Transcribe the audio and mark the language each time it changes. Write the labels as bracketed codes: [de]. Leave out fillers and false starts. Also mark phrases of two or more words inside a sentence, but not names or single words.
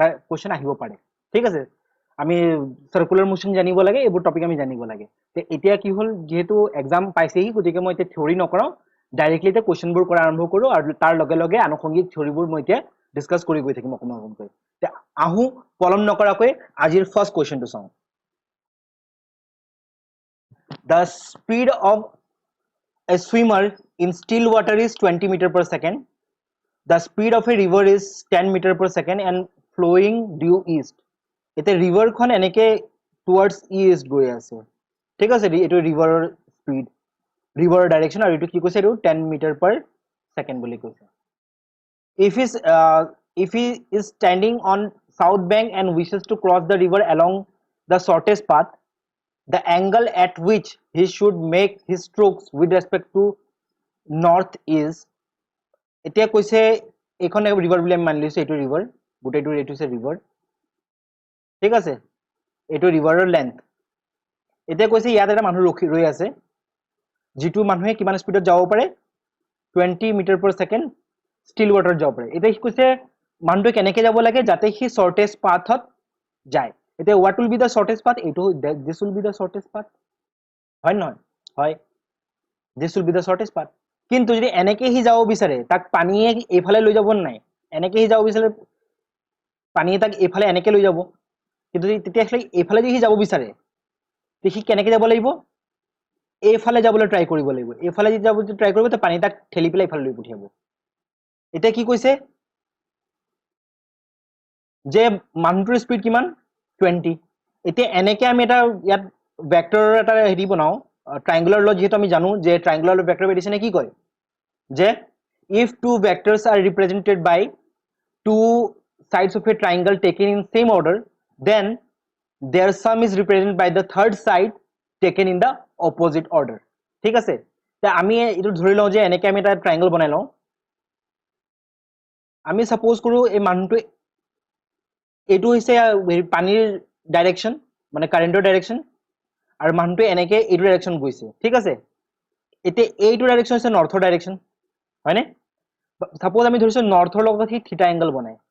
[as] কোৱেশ্চন আহিব পাৰে ঠিক আছে আমি সাৰ্কুলাৰ মোশন জানিব লাগে এইবোৰ টপিক আমি জানিব লাগে তে এতিয়া কি হল যেহেতু এক্সাম পাইছেহি গতিকে মই এতিয়া থিওৰি নকৰাও ডাইৰেক্টলি তে কোৱেশ্চনবোৰ কৰা আৰম্ভ কৰো আৰু তাৰ লগে লগে আনুষংগিক থিওৰিবোৰ মই এতিয়া ডিসকাস কৰি গৈ থাকিম অকমান অকমানকৈ তে আহো পলম নকৰাকৈ আজিৰ [en] first question [as] চাওঁ [en] The speed of a swimmer in still water is 20 meter per second. The speed of a river is 10 meter per second and flowing due east. [as] এতে river খন এনেকে [en] towards east [as] গৈ আছে. ঠিক আছে এটো [en] river speed. River direction [as] আৰু এটো কি কৈছে এটো [en] 10 meter per second [as] বুলি কৈছে. [en] If he is standing on south bank and wishes to cross the river along the shortest path, the angle at which he should make his strokes with respect to north is [as] এতিয়া কৈছে এখন ৰিভাৰ বুলি আমি মানি লৈছো এইটো ৰিভাৰ গোটেইটো এইটো আছে ৰিভাৰ ঠিক আছে এইটো ৰিভাৰৰ লেন্থ এতিয়া কৈছে ইয়াত এটা মানুহ ৰৈ আছে যিটো মানুহে কিমান স্পিডত যাব পাৰে [en] 20 meter per second still water [as] যাব পাৰে এতিয়া কৈছে মানুহটো কেনেকৈ যাব লাগে যাতে সি শৰ্টেষ্ট পাথত যায় এতিয়া [en] what will be the shortest path [as] এইটো [en] this will be the shortest path [as] হয় নহয় হয় [en] this will be the shortest path [as] কিন্তু যদি এনেকে হি যাব বিচাৰে তাক পানীয়ে এফালে লৈ যাব নাই এনেকে হি যাব বিচাৰে পানীয়ে তাক এফালে এনেকে লৈ যাব কিন্তু তেতিয়া আসলে এফালে যদি হি যাব বিচাৰে দেখি কেনেকে যাব লাগিব এফালে যাবলৈ ট্রাই কৰিব লাগিব এফালে যদি যাব ট্রাই কৰিব তে পানী তাক ঠেলি পেলাই এফালে লৈ পঠিয়াব এটা কি কৈছে যে মানুহটোৰ স্পিড কিমান 20 এতিয়া এনেকে আমি এটা ইয়াত ভেক্টৰৰ এটা হেৰি বনাও ট্ৰায়াঙ্গুলাৰ ল যেহেতু আমি জানো যে [en] triangular vector addition [as] কি কয় যে [en] if two vectors are represented by two sides of a triangle taken in same order then their sum is represented by the third side taken in the opposite order [as] ঠিক আছে তে আমি এটো ধৰি লও যে এনেকে আমি এটা ট্ৰায়াঙ্গল বনাই লও আমি সাপোজ কৰো এই মানুহটো এটো হৈছে পানীৰ ডাইৰেকশন মানে [en] current direction [as] আৰু মানুহটো এনেকে এইটো ডাইৰেকশন গৈছে ঠিক আছে এতে এইটো ডাইৰেকশন হৈছে নৰ্থৰ ডাইৰেকশন হয়নে সাপোজ আমি ধৰিছো নৰ্থৰ লগত হি [en] theta angle [as] বনাই